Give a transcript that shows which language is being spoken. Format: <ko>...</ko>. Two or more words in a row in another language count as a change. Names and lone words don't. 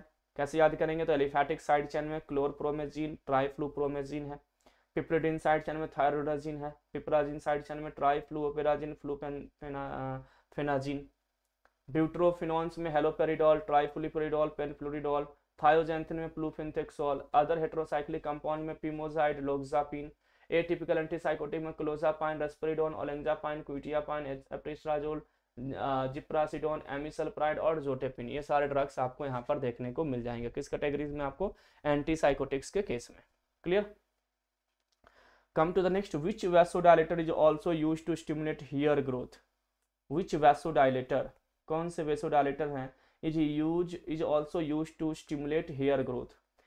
<hi>कैसे याद करेंगे? तो</hi> <en>aliphatic side chain</en> <hi>में क्लोरप्रोमेजिन, ट्राइफ्लूप्रोमेजिन है,</hi> <en>piperidine side chain</en> <hi>में थायरोडाजिन है,</hi> <en>piperazine side chain</en> <hi>में ट्राइफ्लूओपेराजिन, फ्लूफेनाजिन, ब्यूट्रोफिनॉन्स में हेलोपेरिडोल, ट्राइफ्लूपेरिडोल, पेनफ्लोरिडोल, थायोजैंथिन में प्लूफेंथेक्सोल,</hi> <en>other heterocyclic compound</en> <hi>में पिमोजाइड, लोक्सापिन,</hi> <en>atypical antipsychotic</en> <hi>में क्लोजापाइन, रेस्पेरिडोन, ओलेंजापाइन, क्विटियापाइन, एप्रिस्ट्राजोल, जिप्रासिडोन, एमिसल्प्राइड और जोटेपिन। ये सारे ड्रग्स आपको यहाँ पर देखने को मिल जाएंगे किस कैटेगरीज में? आपको एंटीसाइकोटिक्स के केस में। क्लियर?</hi> <en>Come to the next, which vasodilator is also use to stimulate hair growth? which vasodilator,</en> <hi>कौन से वैसोडायलेटर हैं</hi> <en>is also use to stimulate hair growth?</en>